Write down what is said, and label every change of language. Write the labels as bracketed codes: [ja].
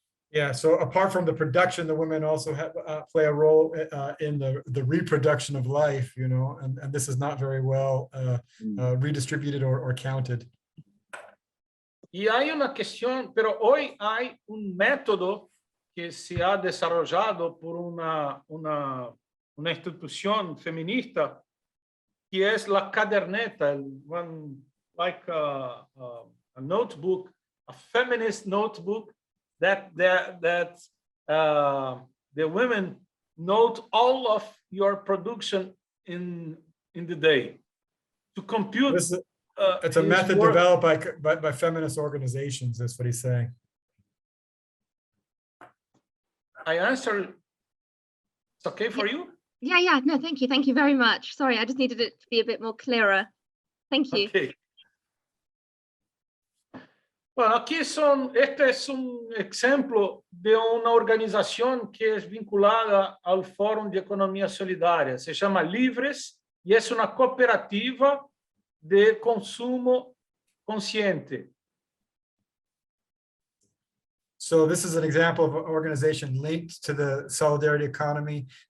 [en] Yeah, so apart from the production, the women also play a role in the reproduction of life, you know, and this is not very well redistributed or counted. [es] Y hay una cuestión, pero hoy hay un método que se ha desarrollado por una institución feminista que es la caderneta, [en] one like a notebook, a feminist notebook that the women note all of your production in the day. To compute, it's a method developed by feminist organizations. That's what he's saying. I answered. It's okay for you? Yeah, no, thank you. Thank you very much. Sorry, I just needed it to be a bit more clearer. Thank you. Okay. [es] Bueno, aquí este es un ejemplo de una organización que es vinculada al Fórum de Economía Solidaria. Se llama Livres y es una cooperativa de consumo consciente. [en] So this is an example of an organization linked to the Solidarity Economy.